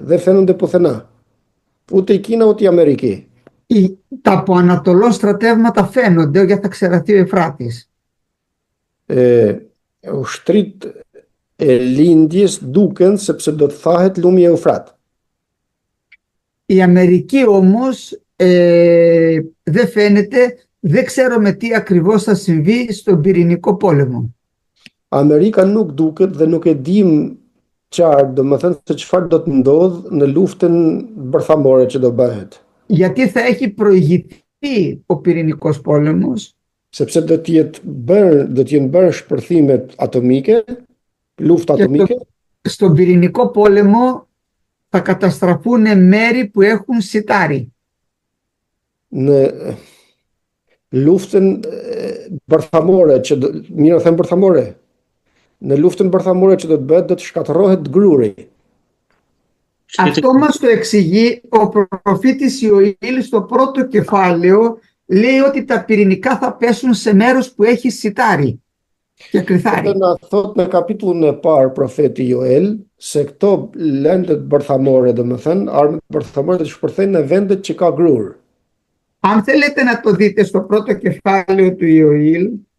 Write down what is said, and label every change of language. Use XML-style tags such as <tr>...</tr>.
<el>Δεν φαίνονται πουθενά. Ούτε η Κίνα, ούτε η Αμερική. Τα από Ανατολών στρατεύματα φαίνονται για θα ξεραθεί ο Εφράτης.</el> <sq>Ushtrit e lindjes duken sepse do të thahet lumi e Eufrat.</sq> <el>Η Αμερική όμως δεν φαίνεται, δεν ξέρουμε τι ακριβώς θα συμβεί στον πυρηνικό πόλεμο.</el> <sq>Amerika nuk duket dhe nuk e dim qartë, domethënë se çfarë do të ndodh në luftën bërthamore që do bëhet.</sq> <el>Γιατί θα έχει προηγηθεί ο πυρηνικός πόλεμος.</el> <sq>Sepse do të jenë bërë shpërthimet atomike, lufta atomike.</sq> <el>Στον πυρηνικό πόλεμο θα καταστραφούν μέρη που έχουν σιτάρι.</el> <sq>Në luftën bërthamore që mirë them bërthamore. Në luftën bërthamore që do të bëhet do të shkatërrohet gruri.</sq> <el>Αυτό μας το εξηγεί ο προφήτης Ιωήλ στο πρώτο κεφάλαιο. Λέει ότι τα πυρηνικά θα πέσουν σε μέρος που έχει σιτάρι και κρυθάρι.</el> <sq>Na thot në kapitullin e parë profeti Joel se këto lëndët bërthamore, domethënë armët bërthamore do të shpërthejnë në vendet që ka grur.</sq> <el>Αν θέλετε να το δείτε στο πρώτο κεφάλαιο του Ιωήλ,</el>